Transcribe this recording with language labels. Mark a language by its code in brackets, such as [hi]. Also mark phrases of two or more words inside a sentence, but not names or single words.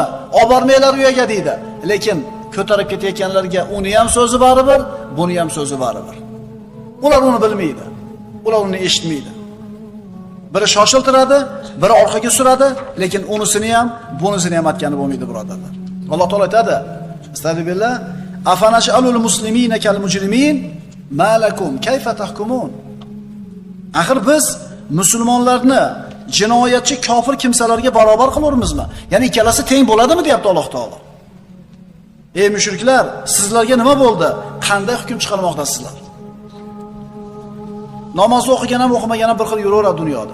[uz] Olib bormanglar uyaga" deydi. Lekin ko'tarib ketayotganlarga uni ham so'zi baribir, buni ham so'zi baribir. Ular uni bilmaydi. Ular uni eshitmaydi. Biri shoshiltiradi, biri orqaga suradi, lekin unisini ham, bunisini ham aytgani bo'lmaydi birodarlar. Alloh taolo aytadi: [ar] "أستغفر الله أفنجعل المسلمين كالمجرمين ما لكم كيف تحكمون?" [uz] Axir biz musulmonlarni jinoyatchi kofir kimsalarga barobar qilaveramizmi? Ya'ni ikkalasi teng bo'ladimi deyapti Alloh taolo. Ey mushriklar, sizlarga nima bo'ldi? Qanday hukm chiqarmoqdasizlar? Namozni o'qigan ham o'qimagan ham bir xil yuraveradi dunyoda.